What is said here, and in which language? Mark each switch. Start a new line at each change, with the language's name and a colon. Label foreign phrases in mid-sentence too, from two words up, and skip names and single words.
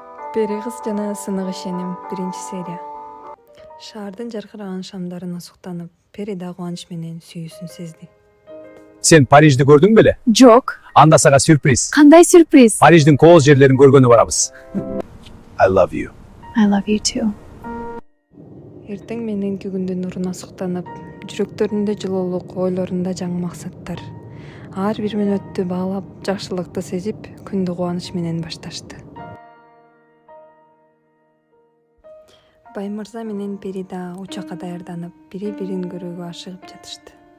Kyrgyz: Пери кыз жана сынык ишеним 1-серия. Шаардын жаркыраган шамдарына суктанып, Пери да кубаныч менен сүйүүсүн сезди. Сен Парижди көрдүң беле? Жок. Анда сага сюрприз. Кандай сюрприз? Париждин кооз жерлерин көргөнү барабыз.
English: I love you. I love you too.
Kyrgyz: Эртең мененки күндүн нуруна суктанып, жүрөктөрүндө жылуулук, ойлорунда жаңы максаттар. Ар бир мүнөттү баалап, жакшылыкты сезип, күндү кубаныч менен башташты. Баймырза менен Пери да учакка даярданып, бири-бирин көрүүгө ашыгып жатышты.